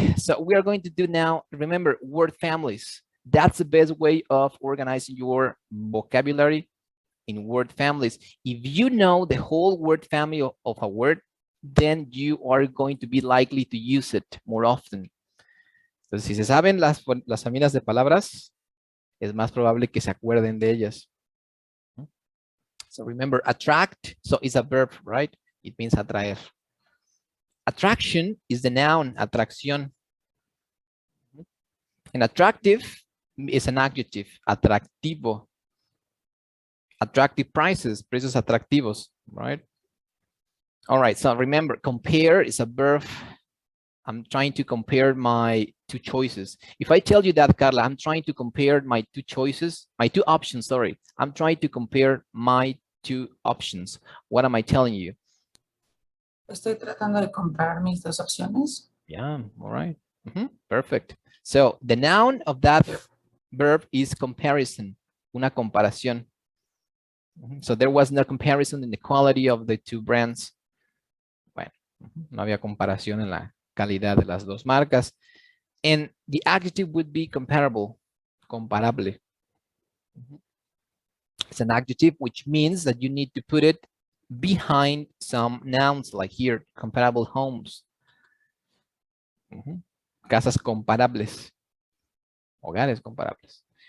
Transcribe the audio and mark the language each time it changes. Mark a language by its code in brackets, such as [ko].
[en] So we are going to do now, remember, word families. That's the best way of organizing your vocabulary in word families. If you know the whole word family of a word, then you are going to be likely to use it more often. [es] Entonces, si se saben las familias de palabras, es más probable que se acuerden de ellas. [en] So remember, attract, so it's a verb, right? It means atraer. Attraction is the noun, atracción. And attractive is an adjective, atractivo. Attractive prices, [es] precios atractivos, [en] right? All right, so remember, compare is a verb. I'm trying to compare my two choices. If I tell you that, Carla, I'm trying to compare my two choices, my two options, sorry. I'm trying to compare my two options. What am I telling you? [es] Estoy tratando de comparar mis dos opciones. [en] Yeah, all right. Perfect. So the noun of that verb is comparison, [es] una comparación. [en] So there was no comparison in the quality of the two brands. [es] Bueno, no había comparación en la calidad de las dos marcas. [en] And the adjective would be comparable, comparable. It's an adjective, which means that you need to put it behind some nouns, like here, comparable homes. [es] Casas comparables. Hogares comparables.